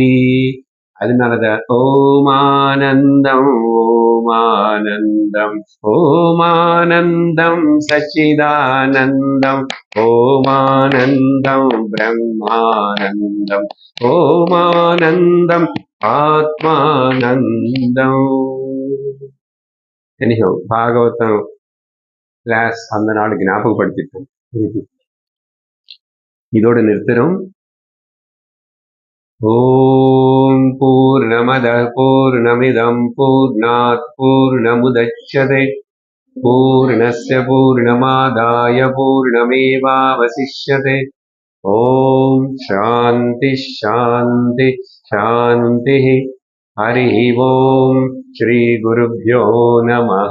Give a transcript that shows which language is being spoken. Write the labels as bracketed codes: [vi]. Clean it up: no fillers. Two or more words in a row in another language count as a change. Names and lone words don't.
[ta] அதனாலதான் ஓமானந்தம் ஓமானந்தம் ஓமானந்தம் சச்சிதானந்தம் ஓமானந்தம் பிரம்மானந்தம் ஓமானந்தம் ஆத்மானந்தம். எனிஹோ பாகவதம் கிளாஸ் அந்த நாள் ஞாபகப்படுத்திட்டோம். இதோட நிறுத்துறோம். [sa] ओम् पूर्णमदः पूर्णमिदम् पूर्णात् पूर्णमुदच्यते पूर्णस्य पूर्णमादाय पूर्णमेवावशिष्यते. ओम् शान्ति शान्ति शान्ति. हरि ओम् श्री गुरुभ्यो नमः.